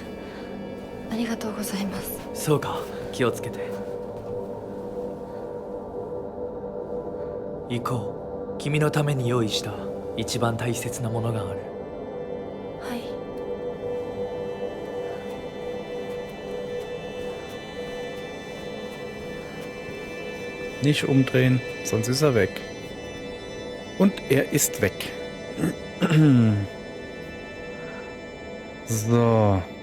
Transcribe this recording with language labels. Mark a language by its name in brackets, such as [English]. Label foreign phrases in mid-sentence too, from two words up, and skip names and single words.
[Japanese] ありがとうございます。そうか、気をつけて。行こう。君のために用意した一番大切なものがある。はい。 [German] Nicht umdrehen, sonst ist er weg. Und er ist weg. So.